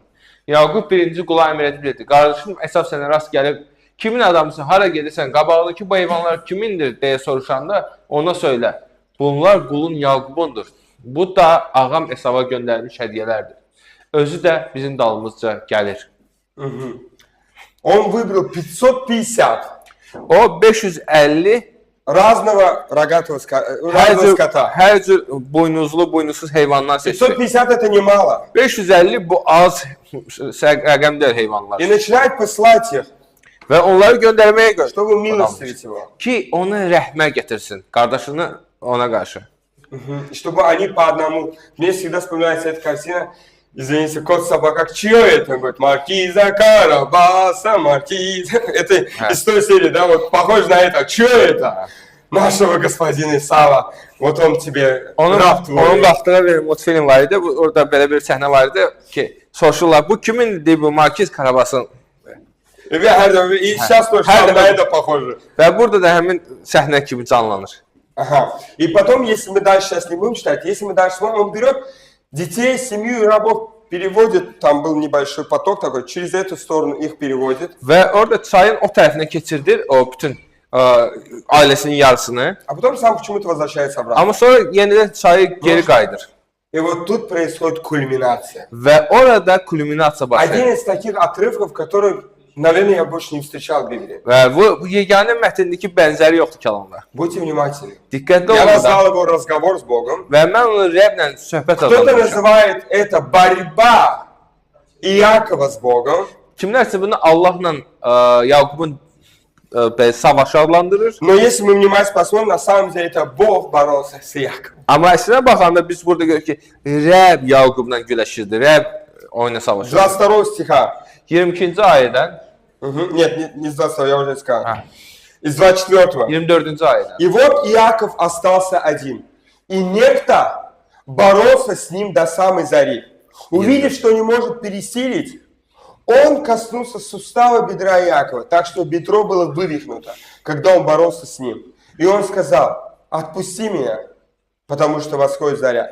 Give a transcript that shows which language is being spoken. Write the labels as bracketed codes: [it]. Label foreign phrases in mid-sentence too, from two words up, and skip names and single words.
[az] Yaqub birinci qula əmr edib dedi, qardaşım Əsaf sənə rast gəlib, kimin adamısın, hara gedirsən, qabağındakı bu heyvanlar kimindir deyə soruşanda ona söylə, bunlar qulun Yaqubundur. Bu da ağam Əsava göndərmiş hədiyyələrdir. Özü də bizim dalımızca gəlir. [ru] он выбрал 550 [az] O 550 [ru] разного рогатого скота. [az] hər cür boynuzlu, boynuzsuz heyvanlar seçdi. [ru] 550 это немало. [az] 550 bu az rəqəm deyil heyvanlar. [ru] И начинает посылать их. [az] Və onları göndərməyə görə [ru] Чтобы милостивить его. [az] ki, onu rəhmə gətirsin, qardaşını ona qarşı. [ru] И чтобы они по одному... Мне всегда вспоминается эта картина. Извините, кот собака, чье это? Он говорит, маркиза Карабаса, маркиза. Это из той серии, да, вот похоже на это. Чье это? Нашего господина Исава. Вот он тебе раб твой. [az] Onun vaxtına bir multfilm var idi. Orada belə bir səhnə var idi ki, soruşurlar, bu kimindir bu Markiz Karabasın? [ru] И сейчас тоже на это похоже. [az] Və burada da həmin səhnə kimi canlanır. [ru] Ага. И потом, если мы дальше сейчас не будем читать, если мы дальше смотрим, он берет детей, семью и рабов, переводит, там был небольшой поток такой, через эту сторону их переводит. [az] Və orada çayın o tərəfinə keçirdir o bütün ailəsinin yarısını. [ru] А потом сам почему-то возвращается обратно. [az] Amma sonra yenidən çayı geri qayıdır. [ru] И вот тут происходит кульминация. [az] Və orada kulminasiya başlayır. [ru] Один из таких отрывков, который, наверное, я больше не встречал в Библии. [az] Və bu yeganə mətndəki bənzəri yoxdur kəlamda. [ru] Будьте внимательны. [az] Diqqətli [ru] Я [az] olun da. [ru] назвал его «Разговор с Богом». [az] Və mən onu Rəblə söhbət [ru] Кто-то [az] adlandırmışam. [ru] называет это «Борьба Иакова с Богом». [az] Kimlərsə bunu Allahla Yaqubun savaşı adlandırır. [ru] Но если мы внимательно посмотрим, на самом деле это Бог боролся с Иаковом. [az] Amma əslində baxanda biz burada görürük ki, Rəb Yaqubla güləşirdi. Rəb oyuna savaşırdı. [ru] 22 стиха. [az] 22-ci ayədən, [ru] Нет, не с 22, я уже сказал. А. Из 24. [az] 24-cü ayədən. [ru] И вот Иаков остался один. И некто боролся с ним до самой зари. Увидев, что не может пересилить, он коснулся сустава бедра Иакова, так что бедро было вывихнуто, когда он боролся с ним. И он сказал, отпусти меня, потому что восходит заря.